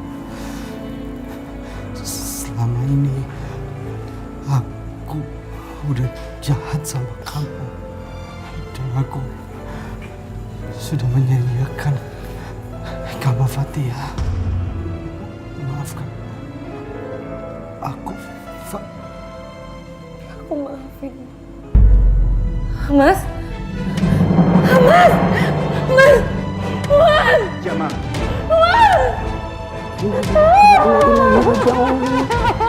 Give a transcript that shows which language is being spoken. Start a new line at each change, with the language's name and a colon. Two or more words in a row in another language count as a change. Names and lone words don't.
Indonesian: Selama ini aku udah jahat sama kamu. Dan aku sudah menyanyiakan kamu, Fatia. Maafkan aku, Aku maafin. Mas? Mas! Mas! Mas! Jamal. Mas!
Arabic: إنا لله وإنا إليه راجعون.